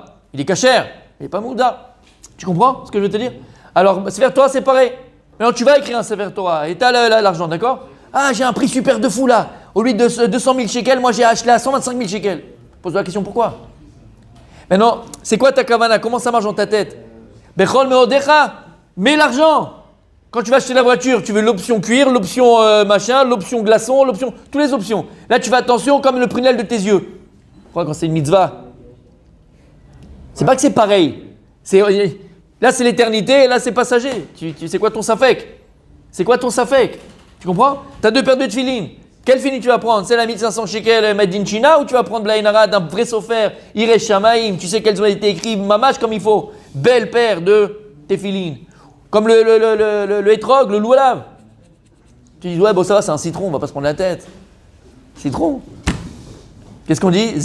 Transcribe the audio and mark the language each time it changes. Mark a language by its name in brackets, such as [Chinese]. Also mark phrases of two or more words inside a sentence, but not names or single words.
[French] Il est cachère, il est pas Meouda. Tu comprends ce que je veux te dire? Alors, Sefer Torah, c'est pareil. Maintenant, tu vas écrire un Sefer Torah et tu as l'argent, d'accord? Ah, j'ai un prix super de fou là. Au lieu de 200 000 shekels, moi j'ai acheté à 125 000 shekels. Pose-toi la question pourquoi. Maintenant, c'est quoi ta kavana? Comment ça marche dans ta tête? [Hebrew] בכל מאודך, [French] mets l'argent. Quand tu vas acheter la voiture, tu veux l'option cuir, l'option machin, l'option glaçon, toutes les options. Là, tu fais attention comme le prunelle de tes yeux. Pourquoi quand c'est une mitzvah? C'est pas que c'est pareil. Là, c'est l'éternité, et là, c'est passager. C'est quoi ton safek? C'est quoi ton safek? Tu comprends? Tu as deux paires de tefilines. Quelle fini tu vas prendre? C'est la 1500 shekels [English] made in China [French] ou tu vas prendre la Inara d'un vrai sofer, [Hebrew] ירא שמים? [French] Tu sais qu'elles ont été écrites mamash comme il faut. Belle paire de tefilin. Comme le hétrog, le loulav. Tu dis, ouais, bon, ça va, c'est un citron, on va pas se prendre la tête. Citron. Qu'est-ce qu'on dit?